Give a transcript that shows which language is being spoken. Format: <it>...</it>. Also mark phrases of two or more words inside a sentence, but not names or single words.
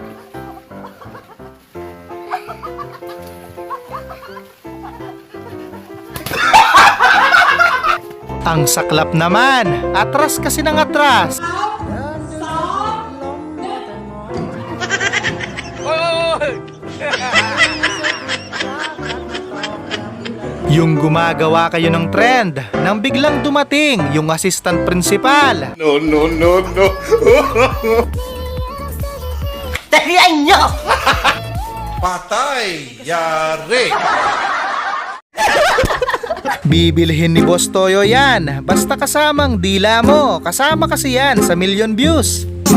<tl>Ang saklap naman, atras kasi ng atras. Yung gumagawa kayo ng trend nang biglang dumating yung</tl> <en>assistant principal. No, no, no, no.</en> <tl>Talian nyo! Patay! Yari! Bibilhin ni Boss Toyo yan. Basta kasamang dila mo. Kasama kasi yan sa</tl> <en>million views.</en>